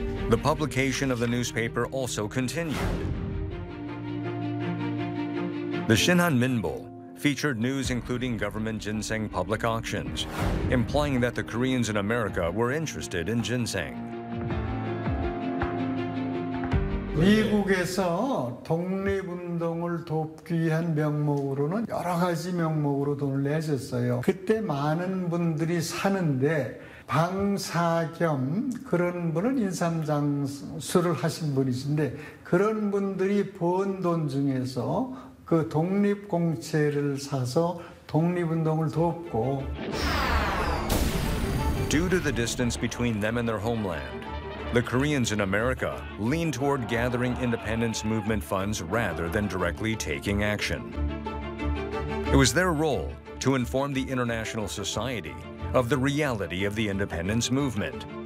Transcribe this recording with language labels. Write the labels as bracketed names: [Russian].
[English] The publication of the newspaper also continued. The Shinhan Minbo featured news including government ginseng public auctions, implying that the Koreans in America were interested in ginseng. [Korean] 미국에서 독립운동을 돕기 위한 명목으로는 여러 가지 명목으로 돈을 내셨어요. 그때 많은 분들이 사는데 방사 겸 그런 분은 인삼장수를 하신 분이신데 그런 분들이 번 돈 중에서 그 독립공채를 사서 독립운동을 돕고 [English] Due to the distance between them and their homeland, the Koreans in America lean toward gathering independence movement funds rather than directly taking action. It was their role to inform the international society of the reality of the independence movement.